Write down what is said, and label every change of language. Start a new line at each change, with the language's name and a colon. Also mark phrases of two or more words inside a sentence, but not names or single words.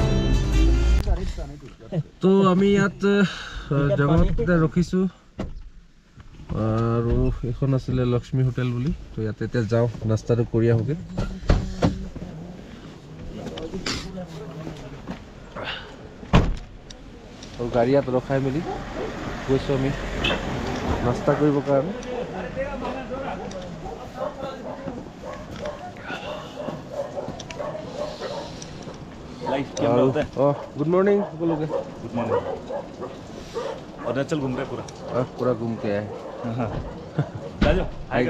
Assamese: তো আমি ইয়াত জগন্নাথতে ৰখিছোঁ আৰু এইখন আছিলে লক্ষ্মী হোটেল বুলি। তো ইয়াতে এতিয়া যাওঁ, নাস্তাটো কৰি আহোঁগৈ। আৰু গাড়ী ইয়াত ৰখাই মেলি গৈছোঁ আমি নাস্তা কৰিবৰ কাৰণে।
English: good morning
Hindi: बोलोगे?
English: good morning.
Hindi: अरुणाचल घूम रहे पूरा घूम के आए। हाय